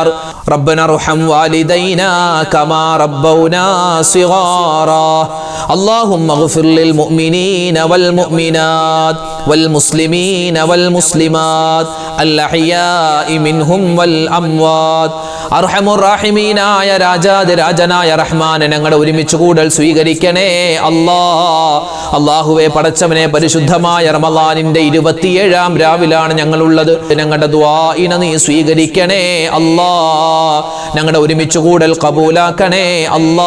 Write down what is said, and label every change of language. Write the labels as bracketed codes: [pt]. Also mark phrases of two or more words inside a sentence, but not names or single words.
[ar] ربنا ارحم والدينا كما ربونا صغارا. اللهم اغفر للمؤمنين والمؤمنات والمسلمين والمسلمات الأحياء منهم والأموات. [ml] അർഹമുറാഹിമീനായ രാജാതിരാജനായ റഹ്മാനെ ഞങ്ങളുടെ ഒരുമിച്ച് കൂടൽ സ്വീകരിക്കണേ അല്ലാ. അല്ലാഹുവേ പടച്ചവനെ, പരിശുദ്ധമായ റമളാനിന്റെ 27-ാം രാവിലാണ് ഞങ്ങളുള്ളത്. ഞങ്ങളുടെ ദുആഇനെ നീ സ്വീകരിക്കണേ അല്ലാ. ഞങ്ങളുടെ ഒരുമിച്ച് കൂടൽ കബൂലാക്കണേ അല്ലാ.